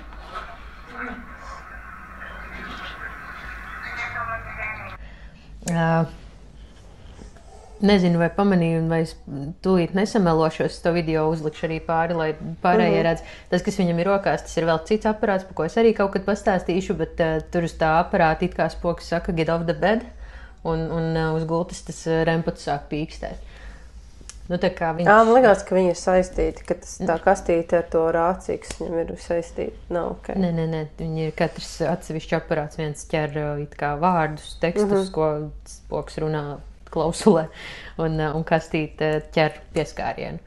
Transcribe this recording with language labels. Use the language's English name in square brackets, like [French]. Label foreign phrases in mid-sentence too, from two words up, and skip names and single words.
[Latvian] Nezinu, vai pamanīju, vai es tūlīt nesamelošos, to video uzlikšu arī pāri, lai pārējie redz. Tas, kas viņam ir rokās, tas ir vēl cits aparāts, par ko es arī kaut kad pastāstīšu, bet tur uz tā aparāta it kā spoks saka [English] get off the bed, [Latvian] un uz gultas tas remputs sāk pīkstēt. Nu, tā kā viņš... Man likās, ka viņi ir saistīti, ka tas tā kastīte ar to rāciju, kas viņam ir saistīti. Nav ok. Nē, viņi ir katrs atsevišķi aparāts, viens ķer it kā vārdus, tekstus, ko spoks runā klausulē, un kastīte ķer pieskārienu.